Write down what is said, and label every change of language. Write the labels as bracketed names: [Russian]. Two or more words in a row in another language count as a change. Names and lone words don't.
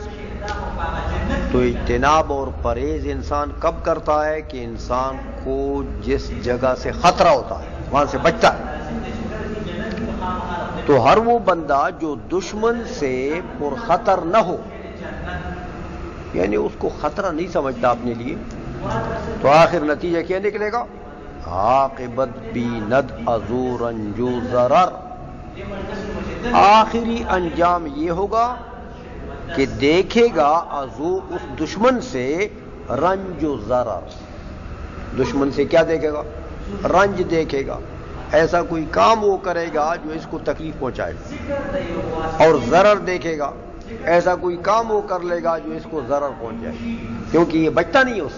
[Urdu] تو اجتناب اور پرہیز انسان کب کرتا ہے کہ انسان کو جس جگہ سے خطرہ ہوتا ہے وہاں سے بچتا ہے۔ تو ہر وہ بندہ جو دشمن سے پرخطر نہ ہو، یعنی اس کو خطرہ نہیں سمجھتا اپنے لیے، تو آخر نتیجہ کیا نکلے گا؟ [Persian] عاقبت بیند ازو رنجو ضرر، [Urdu] آخری انجام یہ ہوگا کہ دیکھے گا ازو اس دشمن سے رنج و ضرر، دشمن سے کیا دیکھے گا؟ رنج دیکھے گا، ایسا کوئی کام وہ کرے گا جو اس کو تکلیف پہنچائے گا، اور ضرر دیکھے گا، ایسا کوئی کام وہ کر لے گا جو اس کو ضرر پہنچ جائے، کیونکہ یہ بچتا نہیں ہے اس سے۔